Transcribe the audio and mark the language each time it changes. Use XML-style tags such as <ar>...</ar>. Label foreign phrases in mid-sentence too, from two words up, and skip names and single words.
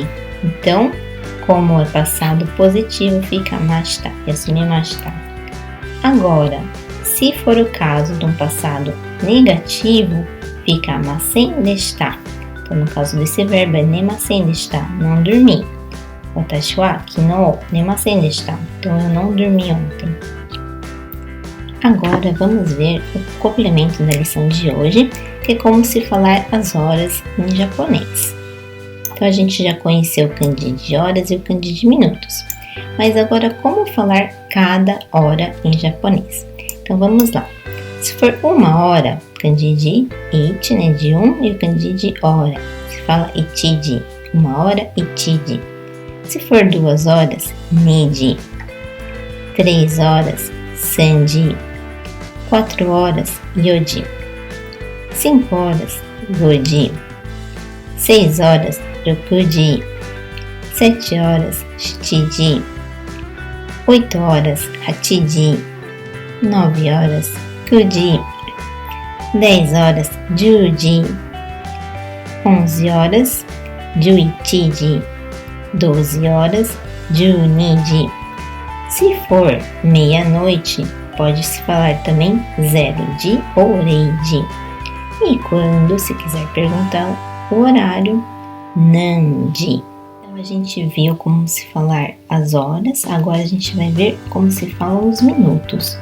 <pt>Então, como é passado positivo, fica mashita, yasumimashita. Agora, Se for o caso de um passado negativo, fica</pt> <ja>寝ませんでした.</ja> <pt>Então, no caso desse verbo é</pt> <ja>寝ませんでした,</ja> <pt>não dormi.</pt> <ja>私は昨日寝ませんでした.</ja> <pt>Então, eu não dormi ontem. Agora, vamos ver o complemento da lição de hoje, que é como se falar as horas em japonês. Então, a gente já conheceu o kanji de horas e o kanji de minutos. Mas agora, como falar cada hora em japonês? Então, vamos lá. Se for 1 hora, kanji de ichi, né, de 1, e o kanji de hora. Se fala ichiji, 1 hora, ichiji. Se for 2 horas, niji. 3 horas, sanji. 4 horas, yoji. 5 horas, goji. 6 horas, rokuji. 7 horas, shitiji. 8 horas, hachiji. 9 horas, kuji. 10 horas, juji. 11 horas, juichiji. 12 horas, juniji. Se for meia-noite, pode-se falar também 0ji ou reiji. E quando se quiser perguntar o horário, nanji. Então a gente viu como se falar as horas, agora a gente vai ver como se falam os minutos.</pt>